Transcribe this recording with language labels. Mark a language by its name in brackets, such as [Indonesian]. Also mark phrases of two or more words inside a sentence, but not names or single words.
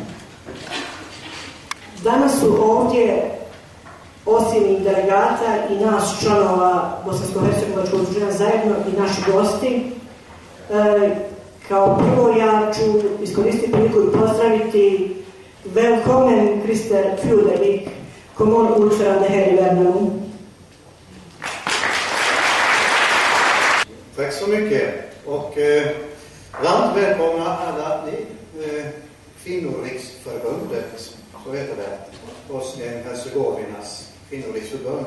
[Bosnian] Danas su ovdje osim delegata i nas članova Bosansko-hercegovačkog udruženja zajedno i naši gosti. Kao prvo ja ću iskoristiti priliku i pozdraviti [Swedish] Välkommen Christer Fjudevik, kommunordförande här i Värnamo. Tack så mycket och varmt välkomna alla ni Kvinnoriksförbundet, så heter det, Bosnien-Hercegovinas Kvinnoriksförbund.